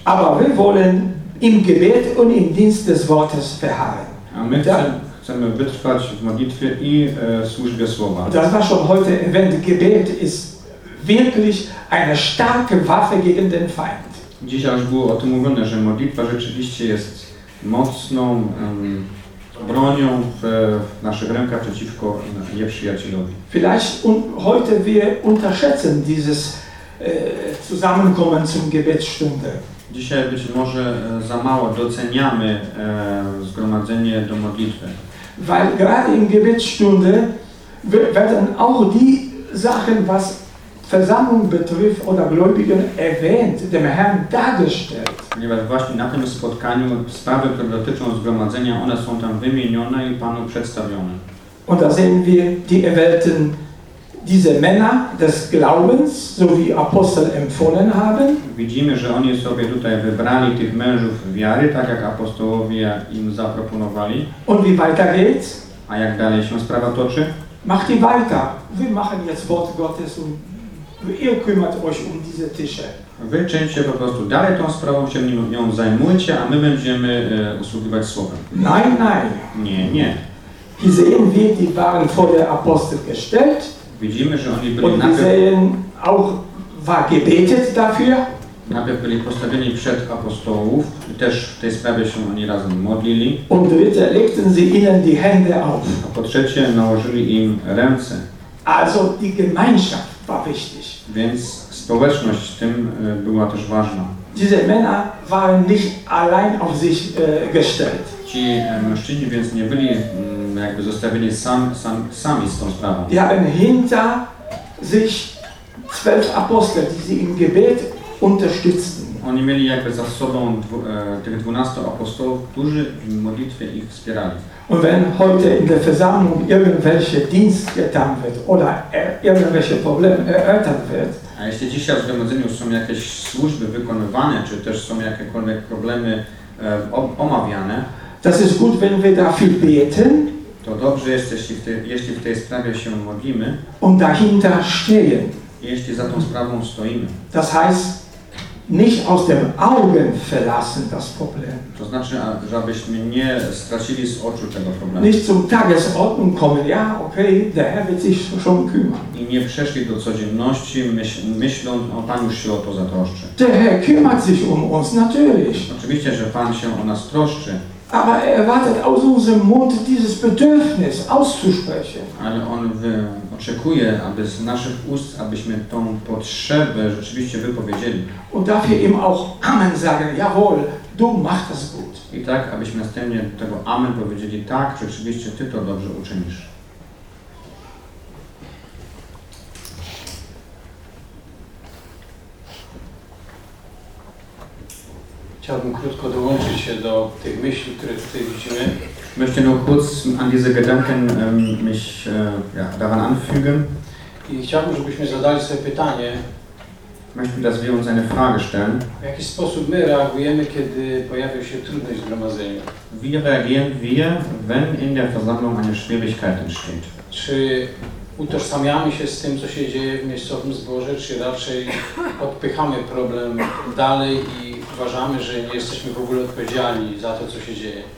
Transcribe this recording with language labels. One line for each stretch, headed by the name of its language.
German: Aber wir wollen im Gebet und im Dienst des Wortes verharren.
Polish: A my chcemy wytrwać w modlitwie i służbie Słowa.
German: Das war schon heute erwähnt, Gebet ist wirklich eine starke Waffe gegen den Feind.
Polish: Dzisiaj już było o tym mówione, że modlitwa rzeczywiście jest mocną bronią w naszych rękach przeciwko nieprzyjacielowi.
German: Vielleicht und heute wir unterschätzen dieses Zusammenkommen zum Gebetsstunde.
Polish: Dzisiaj być może za mało doceniamy zgromadzenie do modlitwy.
German: Weil gerade in Gebetsstunde werden auch die Sachen, was Versammlung betrifft oder Gläubigen erwähnt, dem Herrn dargestellt.
Polish: Ponieważ właśnie na tym spotkaniu sprawy, które dotyczą zgromadzenia, one są tam wymienione i Panu przedstawione.
German: Und da sehen wir die erwählten, diese Männer des Glaubens, so wie Apostel empfohlen haben.
Polish: Widzimy, że oni sobie tutaj wybrali tych mężów wiary, tak jak apostołowie im zaproponowali.
German: Und wie weiter geht's?
Polish: A jak dalej się sprawa toczy?
German: Macht ihr weiter. Wir machen jetzt Wort Gottes und ihr kümmert euch um diese Tische.
Polish: Wy czyńcie po prostu dalej tą sprawą, się nią zajmujcie, a my będziemy usługiwać Słowem.
German: Nein, nein.
Polish: Nie, nie.
German: Die sehen wir, die waren vor der Apostel gestellt.
Polish: Widzimy, że oni byli najpierw...
German: Und die sehen auch, war gebetet dafür.
Polish: Najpierw byli postawieni przed apostołów, też w tej sprawie się oni razem modlili.
German: Und dritte, legten sie ihnen die Hände auf.
Polish: A po trzecie, nałożyli im ręce.
German: Also die Gemeinschaft war wichtig.
Polish: Więc społeczność tym była też ważna.
German: Diese Männer waren nicht allein auf sich gestellt.
Polish: Ci mężczyźni więc nie byli jakby zostawieni sami z tą sprawą.
German: Die haben hinter sich 12 Apostel, die sie im Gebet unterstützten.
Polish: Oni mieli jakby za sobą tych 12 apostołów, którzy w modlitwie ich wspierali.
German: Und wenn heute in der Versammlung irgendwelche Dienst getan wird oder irgendwelche Probleme erörtert wird,
Polish: a jeśli dzisiaj w zgromadzeniu są jakieś służby wykonywane, czy też są jakiekolwiek problemy omawiane,
German: das ist gut, wenn wir dafür beten,
Polish: to dobrze jest, jeśli w tej sprawie się modlimy,
German: und dahinter stehen,
Polish: jeśli za tą sprawą stoimy.
German: Das heißt, nicht aus dem Augen verlassen das Problem.
Polish: To znaczy, żebyśmy nie stracili z oczu tego problemu.
German: Nicht zum Tagesordnung kommen, ja, okay, der Herr wird sich schon kümmern.
Polish: I nie przeszli do codzienności, myśląc, o Pan już się o to zatroszczy.
German: Der Herr kümmert sich um uns, natürlich.
Polish: Oczywiście, że Pan się o nas troszczy.
German: Aber er erwartet aus unserem Mund dieses Bedürfnis auszusprechen.
Polish: Ale on oczekuje, aby z naszych ust, abyśmy tą potrzebę rzeczywiście wypowiedzieli.
German: Und dafür ihm auch Amen sagen, jawohl, du machst das gut.
Polish: I tak, abyśmy następnie tego Amen powiedzieli, tak, rzeczywiście Ty to dobrze uczynisz. Chciałbym krótko dołączyć się do tych myśli, które tutaj widzimy.
German: Möchte nur kurz an diese Gedanken mich daran anfügen.
Polish: I chciałbym, żebyśmy zadali sobie pytanie,
German: Möchten, dass wir uns eine Frage stellen.
Polish: W jaki sposób my reagujemy, kiedy pojawia się trudność w zgromadzeniu?
German: Wie reagieren wir, wenn in der Versammlung eine Schwierigkeit entsteht?
Polish: Czy utożsamiamy się z tym, co się dzieje w miejscowym zborze, czy raczej odpychamy problem dalej i uważamy, że nie jesteśmy w ogóle odpowiedzialni za to, co się dzieje?